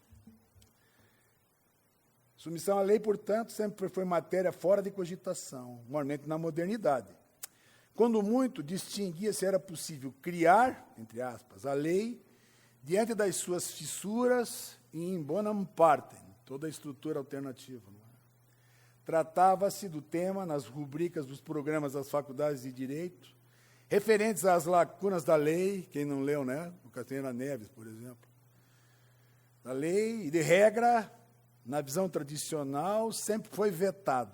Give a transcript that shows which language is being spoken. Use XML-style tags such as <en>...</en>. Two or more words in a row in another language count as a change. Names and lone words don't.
<pt>Submissão à lei, portanto, sempre foi matéria fora de cogitação, normalmente na modernidade. Quando muito, distinguia se era possível criar, entre aspas, a lei, diante das suas fissuras e</pt> <la>in bonam partem,</la> <pt>toda a estrutura alternativa. Não é? Tratava-se do tema nas rubricas dos programas das faculdades de Direito, referentes às lacunas da lei, quem não leu, né? O Castanheira Neves, por exemplo. Da lei, e de regra, na visão tradicional, sempre foi vetado.</pt>